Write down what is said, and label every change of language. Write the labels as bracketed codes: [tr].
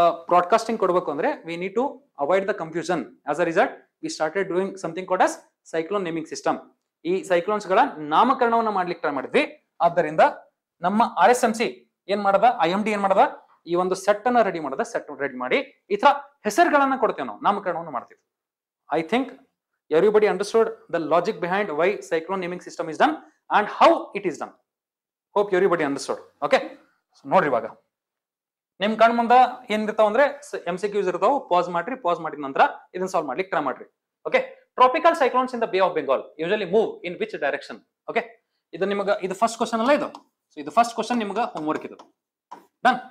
[kn] Broadcasting ಕೊಡಬೇಕು ಅಂದ್ರೆ [en] We need to avoid the confusion. As a result we started doing something called as cyclone naming system. [kn] ಈ cyclones ಗಳ ನಾಮಕರಣವನ್ನ ಮಾಡ್ಲಿಕ್ಕೆ try ಮಾಡಿದ್ವಿ. ಆದ್ದರಿಂದ ನಮ್ಮ RSMC ಏನ್ ಮಾಡದ, IMD ಏನ್ ಮಾಡದ, ಈ ಒಂದು ಸೆಟ್ ಅನ್ನ ರೆಡಿ ಮಾಡಿ ಈ ತರ ಹೆಸರುಗಳನ್ನ ಕೊಡ್ತೇವೆ ನಾವು, ನಾಮಕರಣವನ್ನು ಮಾಡ್ತೀವಿ. [en] I think everybody understood the logic behind why cyclone naming system is done and how it is done. Hope everybody understood. [kn] Okay, so ನೋಡ್ರಿ ಇವಾಗ ನಿಮ್ ಕಣ್ ಮುಂದ ಏನ್ ಇರ್ತಾವ ಅಂದ್ರೆ MCQs ಇರ್ತಾವ. ಪಾಸ್ ಮಾಡಿದ ನಂತರ ಇದನ್ನ ಸಾಲ್ವ್ ಮಾಡ್ಲಿಕ್ಕೆ ಟ್ರೈ ಮಾಡ್ರಿ. [en] Okay, tropical cyclones in the bay of Bengal usually move in which direction? [kn] Okay, ಇದು ನಿಮಗೆ ಇದು ಫಸ್ಟ್ ಕ್ವಶನ್ ಅಲ್ಲ ಇದು. ಸೊ ಇದು ಫಸ್ಟ್ ಕ್ವಶನ್ ನಿಮ್ಗೆ ಹೋಮ್ವರ್ಕ್ ಇದು. ಡನ್.